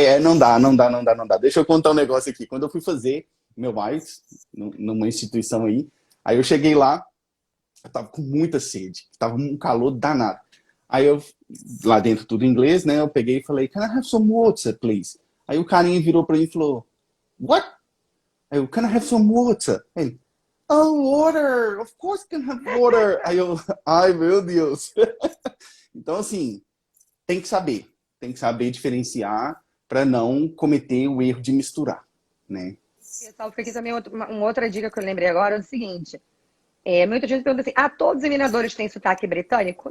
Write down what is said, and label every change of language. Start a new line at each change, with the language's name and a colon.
Portuguese: Não dá, não dá, não dá, não dá. Deixa eu contar um negócio aqui. Quando eu fui fazer meu IELTS numa instituição aí eu cheguei lá, eu tava com muita sede, tava um calor danado. Aí eu, lá dentro tudo em inglês, né? Eu peguei e falei,
English: can I have some water, please?
Portuguese: Aí o carinha virou pra mim e falou, what? Aí eu,
English: can I have some water?
Portuguese: Ele,
English: oh, water, of course can have water.
Portuguese: Aí eu, ai meu Deus. Então assim, tem que saber diferenciar para não cometer o erro de misturar, né? Pessoal, fica aqui também uma outra dica que eu lembrei agora, é o seguinte. Muita gente pergunta assim, todos os examinadores têm sotaque britânico?